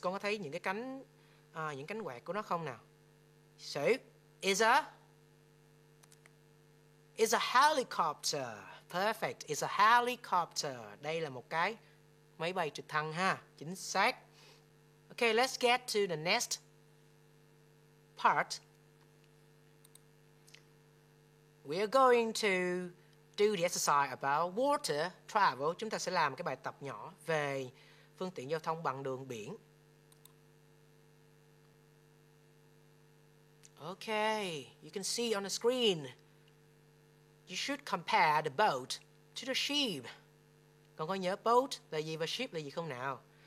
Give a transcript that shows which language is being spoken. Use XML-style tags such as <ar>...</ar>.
<vi>Con có thấy những cái cánh những cánh quạt của nó không nào?</vi> <en>So, it's a helicopter. Perfect. It's a helicopter.</en> <vi>Đây là một cái máy bay trực thăng ha. Chính xác.</vi> <en>Okay, let's get to the next part. We are going to do the exercise about water travel.</en> <vi>Chúng ta sẽ làm cái bài tập nhỏ về phương tiện giao thông bằng đường biển.</vi> <en>Okay, you can see on the screen. You should compare the boat to the ship.</en> <vi>Con có nhớ boat là gì và ship là gì không nào?</vi>